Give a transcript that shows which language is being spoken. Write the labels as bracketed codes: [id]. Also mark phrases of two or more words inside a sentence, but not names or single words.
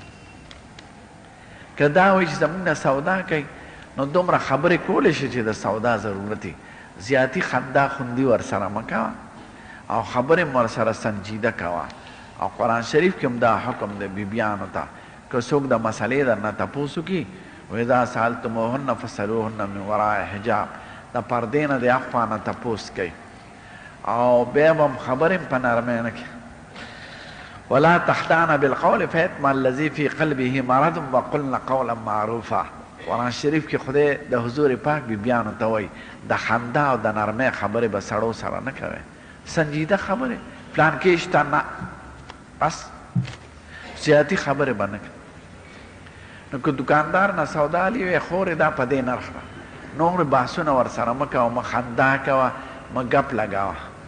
[ps] که دا وایي چې زموږ نه سودا کوي نو دومره خبرې کولی شي چې د سودا ضرورت یې زیاتي خندا خوندي ورسره مه کوه او خبرې م ورسره سنجیده کوه. او قرآن شریف کې هم دا حکم دی بیبیانو ته که څوک د مسلې درنه تپوس وکړي [ar] واذا سألتموهن فاسألوهن من وراء حجاب [ps] د پردې نه د اخوا نه تپوس کوي او بیا به هم خبرې په نرمۍ نه کوي. [ar] ولا تخدعن بالقول فيطمع الذي في قلبه مرض وقلن قولا معروفا. [ps] قرآن شریف کې خدای د حضور پاک بیبیانو ته وایي د خندا او د نرمۍ خبرې به سړو سره نه کوئ، سنجیده خبرې پلان کې شته نه، بس زیاتي خبرې به نه کوي. نو که دکاندار نه سودا لي وی خورې دا په دې نرخ ده، نور بحثونه ورسره مه کوه، مه خندا کوه، مه ګپ لګوه.